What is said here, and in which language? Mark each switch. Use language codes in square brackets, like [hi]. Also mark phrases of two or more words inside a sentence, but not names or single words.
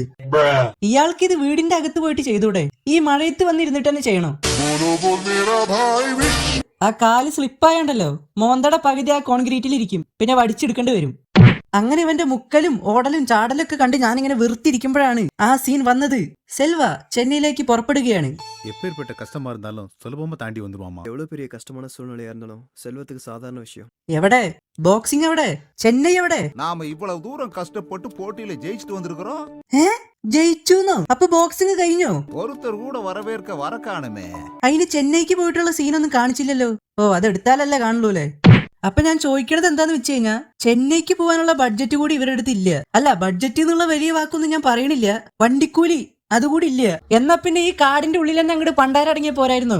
[ml] ഇയാൾക്ക് ഇത് വീടിന്റെ അകത്ത് പോയിട്ട് ചെയ്തൂടെ? ഈ മഴയത്ത് വന്നിരുന്നിട്ട് തന്നെ ചെയ്യണോ? ആ കാല് സ്ലിപ്പായോണ്ടല്ലോ മോന്തയുടെ പകുതി ആ കോൺക്രീറ്റിൽ ഇരിക്കും, പിന്നെ വടിച്ചെടുക്കേണ്ടി വരും. അങ്ങനെ ഇവന്റെ മുക്കലും ഓടലും ചാടലും ഒക്കെ കണ്ട് ഞാനിങ്ങനെ വെറുത്തിരിക്കുമ്പോഴാണ് ആ സീൻ വന്നത്. സെൽവ ചെന്നൈയിലേക്ക് പുറപ്പെടുകയാണ്. [ta] எப்பேற்பட்ட கஷ்டமா இருந்தாலும் சுலபமா தாண்டி வந்துருவாமா. எவ்வளவு பெரிய கஷ்டமான சூழ்நிலையா இருந்தாலும் செல்வத்துக்கு சாதாரண விஷயம். [ml] എവിടെ ബോക്സിംഗ്, എവിടെ ചെന്നൈ, എവിടെ? [ta] நாம இவ்வளவு தூரம் கஷ்டப்பட்டு போட்டியில ஜெயிச்சுட்டு வந்திருக்கிறோம். [ml] ജയിച്ചുന്നോ? അപ്പൊ ബോക്സിംഗ് കഴിഞ്ഞോ? [ta] ஒருத்தர் கூட வரவேற்க வர காணுமே. [ml] അതിന് ചെന്നൈക്ക് പോയിട്ടുള്ള സീനൊന്നും കാണിച്ചില്ലല്ലോ. ഓ, അത് എടുത്താലല്ലേ കാണുള്ളൂല്ലേ. അപ്പൊ ഞാൻ ചോദിക്കണത് എന്താന്ന് വെച്ച് കഴിഞ്ഞാ, ചെന്നൈക്ക് പോകാനുള്ള ബഡ്ജറ്റ് കൂടി ഇവരുടെ അടുത്ത് ഇല്ല. അല്ല, ബഡ്ജറ്റ് എന്നുള്ള വലിയ വാക്കൊന്നും ഞാൻ പറയണില്ല, വണ്ടിക്കൂലി അതുകൂടി ഇല്ല. എന്നാ പിന്നെ ഈ കാടിന്റെ ഉള്ളിൽ തന്നെ അങ്ങോട്ട് പണ്ടാരടങ്ങിയ പോരായിരുന്നു.